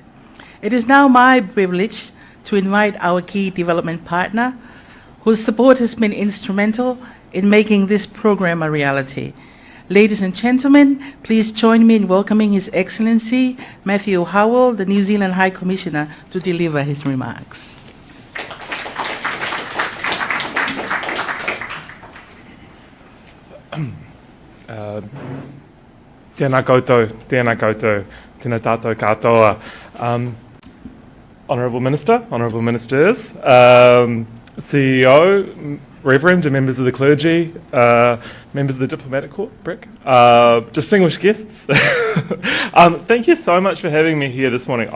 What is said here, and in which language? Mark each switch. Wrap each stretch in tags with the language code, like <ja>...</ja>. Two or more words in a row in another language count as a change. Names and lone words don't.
<en>It is now my privilege to invite our key development partner, whose support has been instrumental in making this program a reality. Ladies and gentlemen, please join me in welcoming His Excellency Matthew Howell, the New Zealand High Commissioner, to deliver his remarks.</en> <mi>Tēnā koutou, tēnā tātou katoa.</mi> <en>Honourable Minister, Honourable Ministers, CEO, Reverend and members of the clergy, members of the diplomatic corps, Brick, distinguished guests. Thank you so much for having me here this morning.</en>